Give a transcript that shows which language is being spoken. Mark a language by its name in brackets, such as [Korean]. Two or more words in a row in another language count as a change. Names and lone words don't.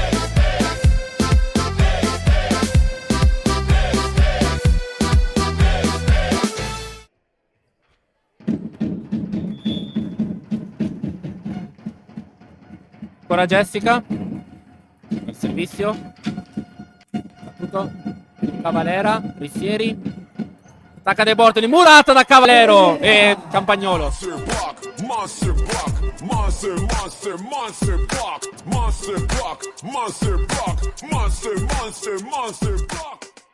[Italian] Ancora Jessica. Il servizio. Battuto. Cavalera. Rissieri. Attacca dei Bortoli, murata da Cavalero e Campagnolo. [English] Monster block, monster block, monster, monster, monster block, monster block, monster block, monster, monster, monster block.